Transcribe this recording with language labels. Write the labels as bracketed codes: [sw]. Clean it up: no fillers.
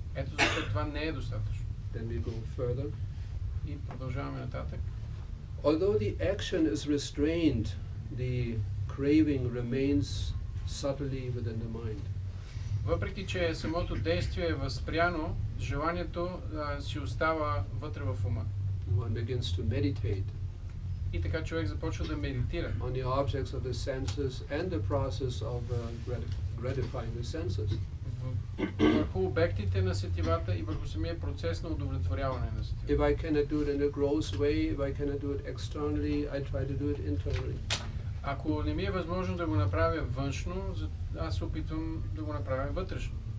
[bg] Ето защо това не е достатъчно. [en] Then we go further. [bg] И продължаваме нататък. [en] Although the action is restrained, the craving remains subtly within the mind. [bg] Въпреки че самото действие е възпряно, желанието си остава вътре в ума. [en] One begins to meditate [bg] И така човек започва да медитира [en] on the objects of the senses and the process of gratifying the senses. [bg] върху обектите на сетивата и върху самия процес на удовлетворяване на сетивата. [en] If I cannot do it in a gross way, if I cannot do it externally, I try to do it internally. [bg] Ако не ми е възможно да го направя външно, аз се опитвам да го направя вътрешно.